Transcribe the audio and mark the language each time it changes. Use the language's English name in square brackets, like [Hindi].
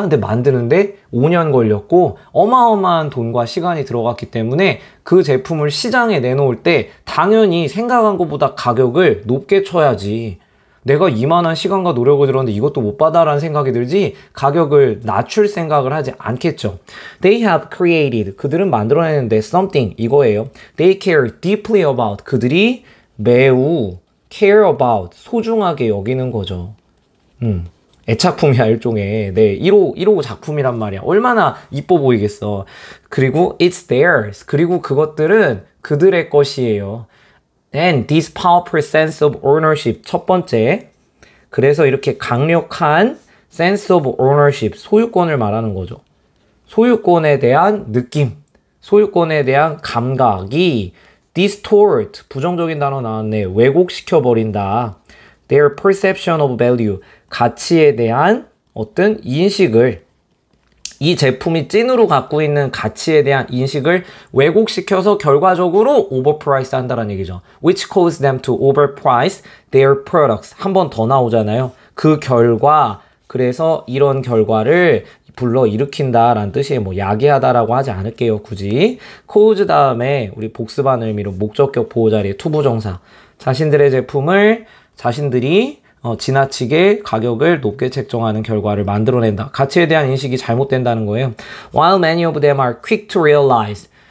[Korean] 근데 만드는데 5년 걸렸고 어마어마한 돈과 시간이 들어갔기 때문에 그 제품을 시장에 내놓을 때 당연히 생각한 것보다 가격을 높게 쳐야지. 내가 이만한 시간과 노력을 들었는데 이것도 못 받아라는 생각이 들지 가격을 낮출 생각을 하지 않겠죠. [English] They have created, [Korean] 그들은 만들어내는데 [English] something, [Korean] 이거예요. [English] They care deeply about, [Korean] 그들이 매우 [English] care about, [Korean] 소중하게 여기는 거죠. 애착품이야, 일종의. 네, 1호 작품이란 말이야. 얼마나 이뻐 보이겠어. 그리고 [English] it's theirs. [Korean] 그리고 그것들은 그들의 것이에요. [English] And this powerful sense of ownership. [Korean] 첫 번째. 그래서 이렇게 강력한 [English] sense of ownership. [Korean] 소유권을 말하는 거죠. 소유권에 대한 느낌. 소유권에 대한 감각이 distort. 부정적인 단어 나왔네. 왜곡시켜버린다. [English] Their perception of value. [Korean] 가치에 대한 어떤 인식을, 이 제품이 찐으로 갖고 있는 가치에 대한 인식을 왜곡시켜서 결과적으로 overprice 한다는 얘기죠. [English] Which cause them to overprice their products. [Korean] 한 번 더 나오잖아요. 그 결과, 그래서 이런 결과를 불러일으킨다라는 뜻이에요. 뭐 야기하다라고 하지 않을게요. 굳이. cause 다음에 우리 복습하는 의미로 목적격 보호자리의 투부정사. 자신들의 제품을 자신들이 지나치게 가격을 높게 책정하는 결과를 만들어낸다. 가치에 대한 인식이 잘못된다는 거예요. [English] While many of them are quick to realize.